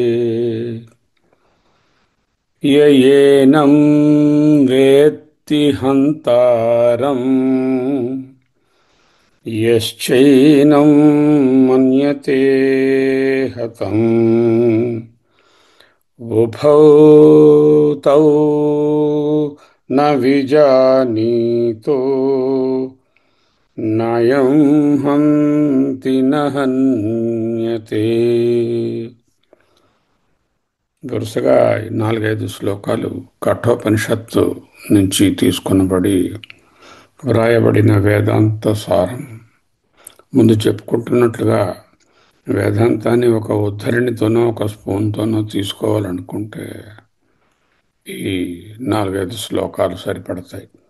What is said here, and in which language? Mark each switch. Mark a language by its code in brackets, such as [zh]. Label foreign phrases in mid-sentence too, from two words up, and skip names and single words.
[sa] य एनं वेत्ति हन्तारम् यश्चैनं मन्यते हतम् उभौ तौ न विजानीतो नायं हन्ति न हन्यते. [te] వరుసగా 4-5 శ్లోకాలు కఠోపనిషత్తు నుంచి తీసుకొనబడి వ్రాయబడిన వేదాంత సారం. ముందు చెప్పుకుంటున్నట్లుగా వేదాంతాన్ని ఒక ఉద్ధరణితోనో ఒక స్పూన్తోనో తీసుకోవాలనుకుంటే ఈ 4-5 శ్లోకాలు సరిపడతాయి.